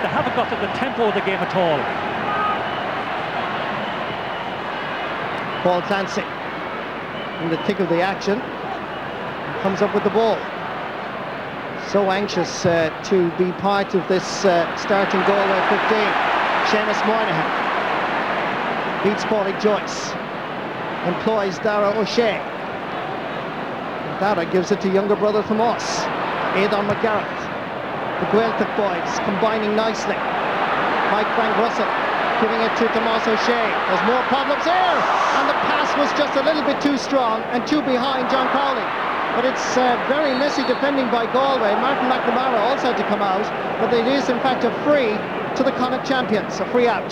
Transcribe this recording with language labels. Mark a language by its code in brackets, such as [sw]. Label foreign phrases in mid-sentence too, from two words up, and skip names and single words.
[en] They haven't got to the tempo of the game at all. Paul Clancy in the thick of the action, comes up with the ball. So anxious to be part of this starting Galway 15. Seamus Moynihan beats Padraig Joyce, employs Dara O'Shea. Dara gives it to younger brother Tomás. Aidan McGarrett. The Gaeltacht boys combining nicely. Mike Frank Russell giving it to Tomás O'Shea. There's more problems here, and the pass was just a little bit too strong and too behind John Crowley. But it's very messy defending by Galway. Martin McNamara also had to come out, but it is in fact a free to the Connacht champions, a free out.